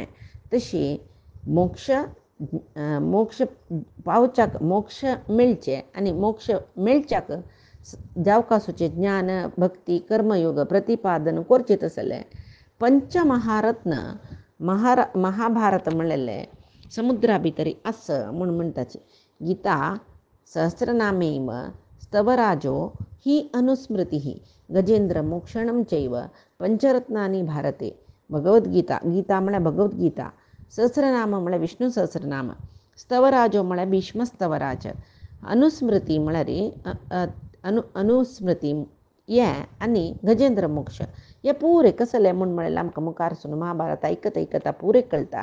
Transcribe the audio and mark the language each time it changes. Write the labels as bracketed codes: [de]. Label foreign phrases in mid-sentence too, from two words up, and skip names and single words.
[kok] तशी मोक्ष पावच्याक मोक्ष मेळचे आनी मोक्ष मेळच्याक जावकासूचे ज्ञान भक्ती कर्मयोग प्रतिपादन करचें तसलें पंचमहारत्न महाभारत म्हणलेलें समुद्रा भितर आस म्हूण म्हणटाची. [sa] गीता सहस्रनामेव स्तवराजो ही अनुस्मृती गजेंद्र मोक्षणं चैव पंचरत्नानि भारते. [kok] भगवद्गीता गीता म्हळ्यार भगवद्गीता, सहस्रनाम म्हळ्यार विष्णू सहस्रनाम, स्तवराजो म्हळ्यार भीष्म स्तवराज, अनुस्मृती म्हळ्यार अनुस्मृती हे आनी गजेंद्र मोक्ष हे पुरे कसले म्हूण म्हळ्यार आमकां मुखारसून महाभारत ऐकता पुरे कळटा.